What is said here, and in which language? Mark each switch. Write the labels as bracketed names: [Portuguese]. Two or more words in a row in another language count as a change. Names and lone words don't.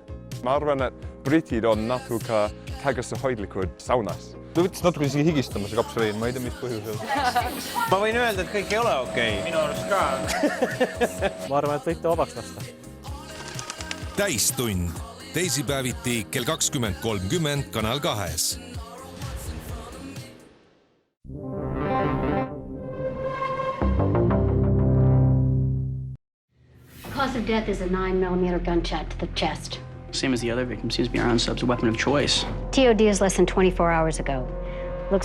[Estonian] Ma arvan, et britid on natuke tagasihoidlikud saunas. Ta võttis natuke isegi higistama see kapsaliin, ma ei tea, mis põhjusel. Ma võin öelda, et kõik ei ole okei. Minu arust ka. Ma arvan, et võite vabaks lasta. Täistund. Teisipäeviti kell 20.30 Kanal 2. [English] The cause of death is a 9mm gunshot to the chest. Same as the other victims, seems to be our own sub's weapon of choice. TOD is less than 24 hours ago.